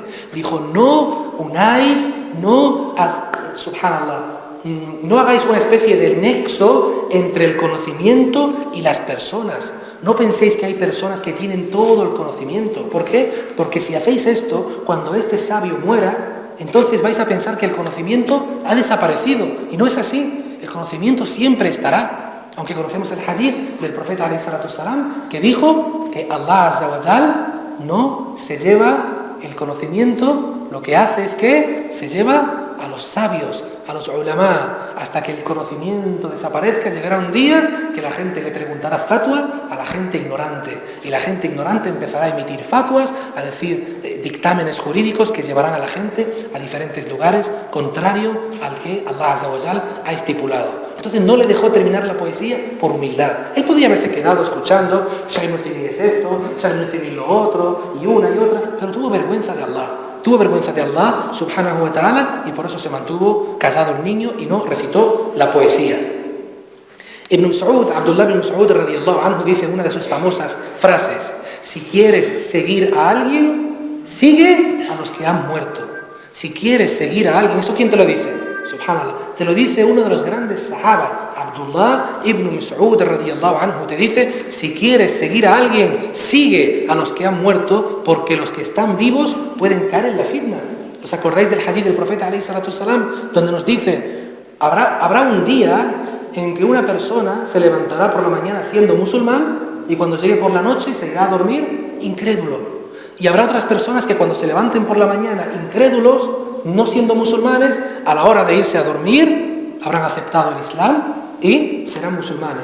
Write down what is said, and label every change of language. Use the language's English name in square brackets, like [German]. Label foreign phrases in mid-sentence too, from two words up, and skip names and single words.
[Spanish] Dijo, no unáis, subhanallah, no hagáis una especie de nexo entre el conocimiento y las personas. No penséis que hay personas que tienen todo el conocimiento. ¿Por qué? Porque si hacéis esto, cuando este sabio muera, entonces vais a pensar que el conocimiento ha desaparecido. Y no es así. El conocimiento siempre estará. Aunque conocemos el hadith del profeta [Arabic] عليه الصلاة السلام, [Spanish] que dijo que [Arabic] الله عز وجل [Spanish] no se lleva el conocimiento, lo que hace es que se lleva a los sabios, a los ulama, hasta que el conocimiento desaparezca. Llegará un día que la gente le preguntará fatwa a la gente ignorante, y la gente ignorante empezará a emitir fatwas, a decir dictámenes jurídicos que llevarán a la gente a diferentes lugares, contrario al que [Arabic] الله عز وجل [Spanish] ha estipulado. Entonces no le dejó terminar la poesía por humildad. Él podía haberse quedado escuchando, Sheikh Ibn Uthaymin es esto, Sheikh Ibn Uthaymin lo otro, y una y otra, pero tuvo vergüenza de Allah. Tuvo vergüenza de Allah, [Arabic] سبحانه وتعالى, [Spanish] y por eso se mantuvo callado el niño y no recitó la poesía. Ibn Mas'ud, Abdullah ibn Mas'ud [Arabic] رضي الله عنه, [Spanish] dice en una de sus famosas frases, si quieres seguir a alguien, sigue a los que han muerto. Si quieres seguir a alguien, ¿eso quién te lo dice? Subhanallah, te lo dice uno de los grandes sahaba, Abdullah ibn Mas'ud [Arabic] رضي الله عنه, [Spanish] te dice, si quieres seguir a alguien, sigue a los que han muerto, porque los que están vivos pueden caer en la fitna. ¿Os acordáis del hadith del profeta [Arabic] عليه الصلاة السلام, [Spanish] donde nos dice, habrá un día en que una persona se levantará por la mañana siendo musulmán y cuando llegue por la noche se irá a dormir incrédulo? Y habrá otras personas que cuando se levanten por la mañana incrédulos, no siendo musulmanes, a la hora de irse a dormir habrán aceptado el Islam y serán musulmanes.